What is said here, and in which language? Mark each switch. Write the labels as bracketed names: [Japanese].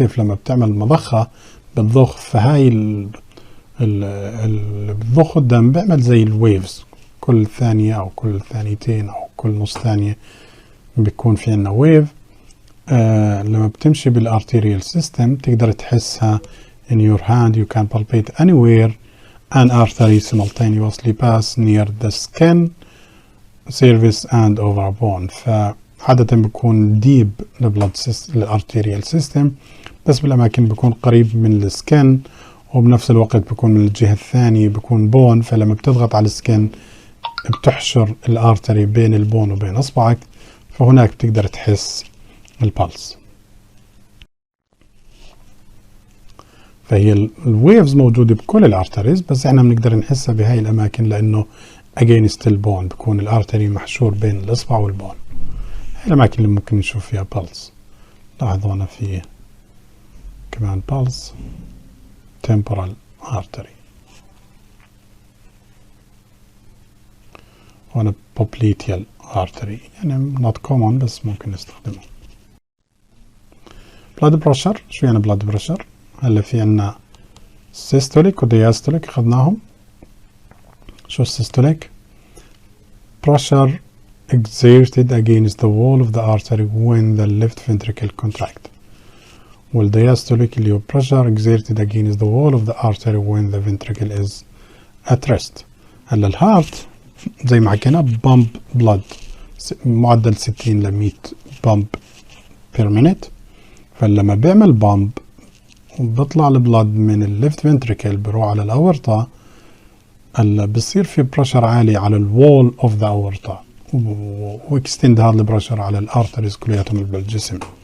[Arabic] كيف لما بتعمل مضخة بتضخ، فهاي اللي بتضخ الدم بيعمل زي الويفز، كل ثانية أو كل ثانيتين أو كل نص ثانية بيكون في عنا ويف. لما بتمشي بالارتيريال سيستم تقدر تحسها [English] in your hand. You can palpate anywhere an artery simultaneously pass near the skin, cervix and over bone. [Arabic] فعادة بيكون deep الارتيريال سيستم، بس بالأماكن بيكون قريب من السكن، وبنفس الوقت بيكون من الجهة الثانية بيكون بون. فلما بتضغط على السكن بتحشر الارتري بين البون وبين اصبعك، فهناك بتقدر تحس البلس. فهي الويفز موجودة بكل الارتريز، بس احنا بنقدر نحسها بهاي الاماكن لانه against البون بيكون الارتري محشور بين الاصبع والبون. هاي الاماكن اللي ممكن نشوف فيها بلس. لاحظوا هنا في كمان بلس temporal artery. هنا popliteal artery، يعني [English] not common [Arabic] بس ممكن نستخدمه. blood pressure. شو يعني blood pressure؟ هلا في عنا systolic و diastolic أخذناهم. شو [English] systolic؟ pressure exerted against the wall of the artery when the left ventricle contract. والdiastolic [Arabic] اللي هو [English] pressure exerted against the wall of the artery when the ventricle is at rest. [Arabic] هلا الهارت زي ما حكينا بامب بلاد معدل 60 ل 100 بامب بير مينيت. فلما بيعمل بامب بيطلع البلاد من الليفت فنتريكل بروح على الاورطة، هلا بصير في بريشر عالي على الوول اوف ذا اورطة، واكستند هذا البريشر على الارتريز كلياتهم بالجسم.